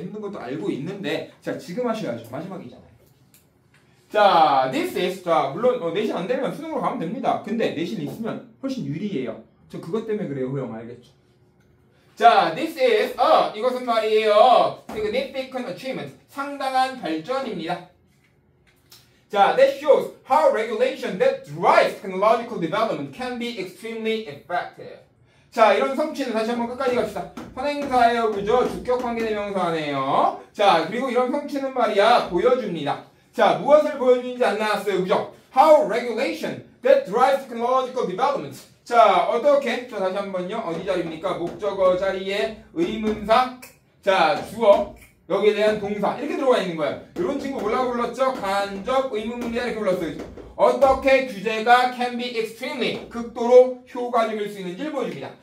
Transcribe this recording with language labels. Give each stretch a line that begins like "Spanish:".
Korean: 힘든 것도 알고 있는데, 자, 지금 하셔야죠. 마지막이잖아요. 자,
English: this is,
Korean: 자, 물론 내신 안 되면 수능으로 가면 됩니다. 근데 내신 있으면 훨씬 유리해요. 저 그것 때문에 그래요, 호영. 알겠죠? 자,
English: this is,
Korean: 이것은 말이에요.
English: significant achievement.
Korean: 상당한 발전입니다.
English: 자, that shows how regulation that drives technological development can be extremely effective.
Korean: 자, 이런 성취는 다시 한번 끝까지 갑시다. 선행사예요, 그죠? 주격관계대명사네요. 자, 그리고 이런 성취는 말이야, 보여줍니다. 자, 무엇을 보여주는지 안 나왔어요, 그죠?
English: How regulation that drives technological development.
Korean: 자, 어떻게? 자, 다시 한번요. 어디 자리입니까? 목적어 자리에 의문사, 자, 주어, 여기에 대한 동사 이렇게 들어가 있는 거예요. 이런 친구 뭐라고 불렀죠? 간접 의문문이야 이렇게 불렀어요. 어떻게 규제가
English: can be extremely
Korean: 극도로 효과적일 수 있는지를 보여줍니다.